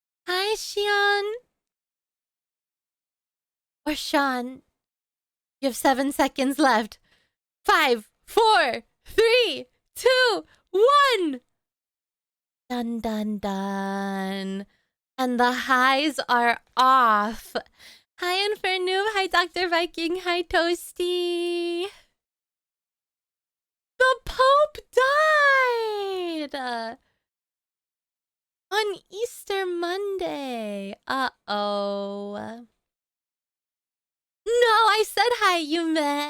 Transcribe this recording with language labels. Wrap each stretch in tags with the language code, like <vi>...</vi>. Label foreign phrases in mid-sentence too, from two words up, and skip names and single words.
<en>Hi, Xion. Or Sean. You have 7 seconds left. 5, 4, 3, 2, 1. Dun dun dun. And the highs are off. Hi, Infernoob. Hi, Dr. Viking. Hi, Toasty. The Pope died on Easter Monday. Uh-oh. No, I said hi, Yume.</en>